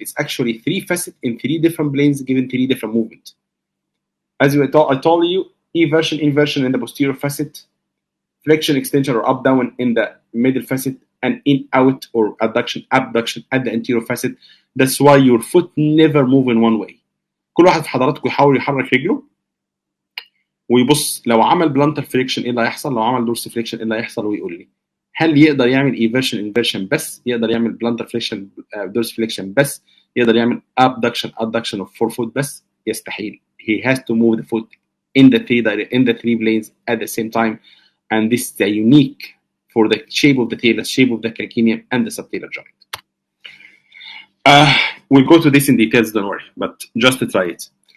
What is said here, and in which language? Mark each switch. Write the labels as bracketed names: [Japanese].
[English] It's actually three facets in three different planes given three different movements. As I told you, eversion, inversion in the posterior facet, flexion, extension, or up down in the middle facet, and in out or adduction, abduction at the anterior facet. That's why your foot never move in one way. [Arabic] كل واحد في حضراتكم يحاول يحرك رجله ويبص لو عمل بلانتر فليكشن ايه اللي هيحصل، لو عمل دورس فليكشن ايه اللي هيحصل، ويقول لي هل يقدر يعمل ايفرشن انفرشن بس، يقدر يعمل بلانتر فليكشن دورس فليكشن بس، يقدر يعمل [English] abduction adduction of forefoot [Arabic] بس؟ يستحيل. [English] He has to move the foot in the three planes at the same time, and this is unique for the shape of the talus, shape of the calcaneum, and the subtalar joint. We'll go to this in details, don't worry, but just to try it.